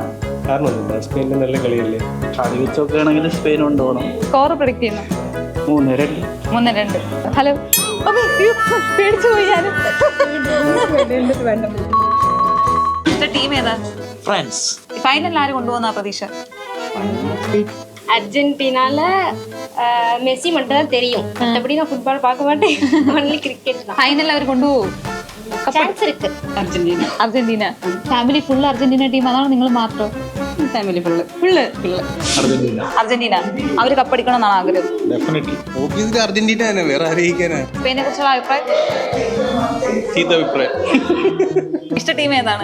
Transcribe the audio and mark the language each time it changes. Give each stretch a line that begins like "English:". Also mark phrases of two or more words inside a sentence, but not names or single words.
Malayalam: കാരണമൊന്നുമില്ല, സ്പെയിനിന്റെ നല്ല കളിയല്ലേ. കളി വെച്ചൊക്കെ ആണെങ്കിൽ സ്പെയിൻ കൊണ്ടുപോകണം. സ്കോർ പ്രഡിക്ട് ചെയ്യുന്നു? 3-2. 3-2. ഹലോ, പേടിച്ചു പോയി ഞാനും. ടീം ഏതാ? ഫ്രാൻസ്. ഫൈനലിൽ ആര് കൊണ്ടുപോകുന്ന പ്രതീക്ഷ?
Tamil: அர்ஜென்டினால மெஸ்ஸி மட்டும் தான் தெரியும். மற்றபடி நான் ஃபுட்பால் பார்க்க மாட்டேன்.
English: only cricket தான்.
Malayalam: ഫൈനലിൽ അവർ കൊണ്ടുപോകും?
Tamil: சான்ஸ் இருக்கு.
Malayalam: അർജന്റീന. അർജന്റീന.
English: family full
Malayalam: അർജന്റീന ടീം, അതാണ് നിങ്ങൾ മാത്രം?
English: family full.
Malayalam: അർജന്റീന. അർജന്റീന. അവര് കപ്പടിക്കണമെന്നാണ് ആഗ്രഹം? ഡെഫിനറ്റ്ലി. ഓബിയസ്ലി അർജന്റീന തന്നെ, വേറെ ആരെയിക്കാനാ? സ്പെയിനെ കുറിച്ചുള്ള അഭിപ്രായം? ചീത്ത അഭിപ്രായം. ഇഷ്ട ടീം ഏതാണ്?